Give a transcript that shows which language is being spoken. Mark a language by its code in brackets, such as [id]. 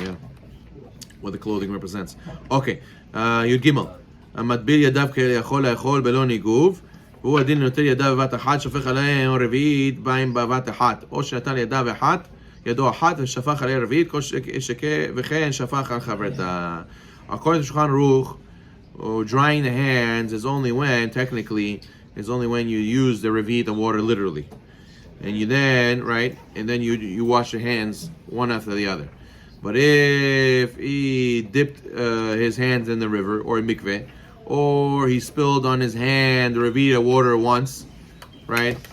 [en] Yeah, what the clothing represents. Okay, Yud Gimel. [he] המטביל ידיו יכול לאכול בלא ניגוב, והוא הדין נוטל ידיו בבת אחת, שופך עליהם רביעית בהם בבת אחת, או שנטל ידו אחת ושפך עליה רביעית, וכן שפך על חברתה. [en] According to Shulchan Aruch, drying the hands is only when you use the revi'it of water literally, and you then you wash your hands one after the other. But if he dipped his hands in the river or mikveh, or he spilled on his hand the revi'it of water once, right?